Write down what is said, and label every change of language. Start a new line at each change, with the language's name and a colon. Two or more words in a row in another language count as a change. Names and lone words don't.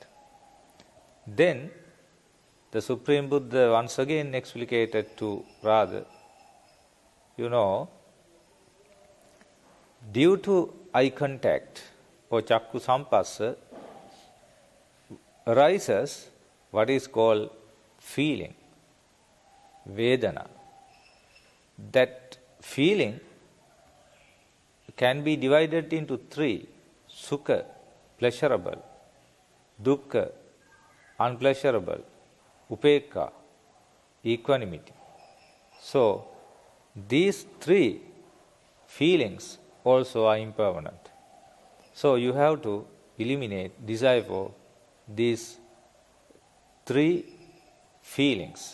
English: Then the Supreme Buddha once again explicated to Radha, due to eye contact or
Pali: Chakku Sampassa
English: arises what is called feeling, Vedana. That feeling can be divided into three: Sukha, pleasurable; Dukkha, unpleasurable; Upekka, equanimity. So, these three feelings also are impermanent. So, you have to eliminate desire for these three feelings.